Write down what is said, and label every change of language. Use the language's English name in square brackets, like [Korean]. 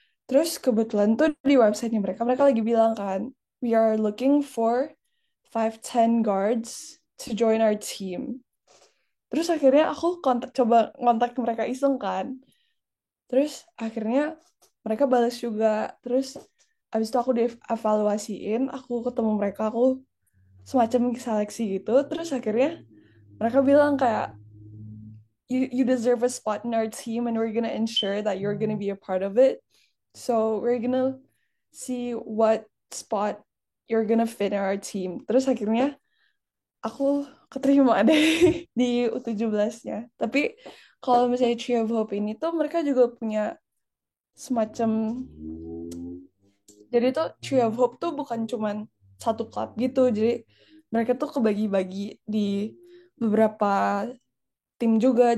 [Indonesian] Terus kebetulan tuh di websitenya mereka, mereka lagi bilang kan, [English] we are looking for 5'10 guards to join our team. [Indonesian] Terus akhirnya aku coba kontak mereka iseng kan. Terus akhirnya mereka balas juga. Terus abis itu aku dievaluasiin, aku ketemu mereka, aku semacam seleksi gitu. Terus akhirnya mereka bilang kayak [English] you deserve a spot in our team and we're gonna ensure that you're gonna be a part of it. So we're gonna see what spot you're gonna fit in our team. [Indonesian] Terus akhirnya aku keterima deh di U17-nya. Tapi kalau misalnya Tree of Hope ini tuh mereka juga punya semacam, jadi tuh Tree of Hope tuh bukan cuman satu klub gitu. Jadi mereka tuh kebagi-bagi di beberapa tim juga.